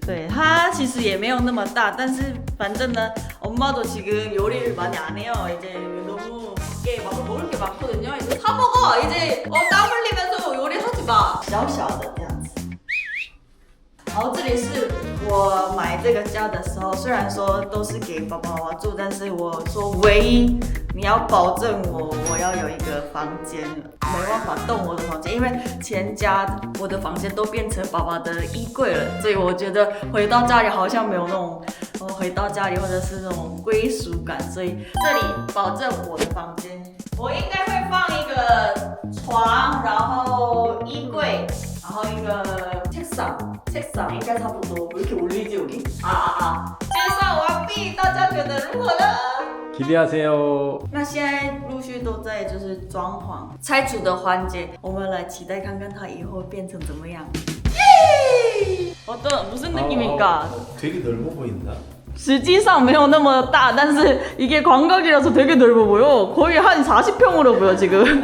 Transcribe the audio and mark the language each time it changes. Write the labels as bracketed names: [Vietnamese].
[Chinese] 对，它其實也沒有那麼大，但是反正呢， [Korean] 엄마도 지금 요리를 많이 안 해요. 이제 너무 밖에 막 먹을 게 많거든요. 이제 사 먹어. 이제 땀 흘리면서 요리하지 마. [Chinese] 小小的這樣子。然後這裡是我買這個家的時候，雖然說都是給爸爸媽媽住，但是我說唯一你要保證我要有一個房間，沒辦法動我的房間，因為前家我的房間都變成爸爸的衣櫃了，所以我覺得回到家裡好像沒有那種回到家裡或者是那種歸屬感，所以這裡保證我的房間，我應該會放一個床，然後衣櫃，然後一個책상應該差不多。 [Korean] 왜 이렇게 올리지 여기? [Chinese] 介紹完畢，大家覺得如何呢？ [Korean] 기대하세요. [Chinese] 那現在陸續都在就是裝潢拆除的環節，我們來期待看看它以後變成怎麼樣。 [Korean] 무슨 느낌일까? 되게 넓어 보인다. [Chinese] 實際上沒有那麼大，但是 [Korean] 이게 광각이라서 되게 넓어 보여. 거의 한 40평으로 보여 지금.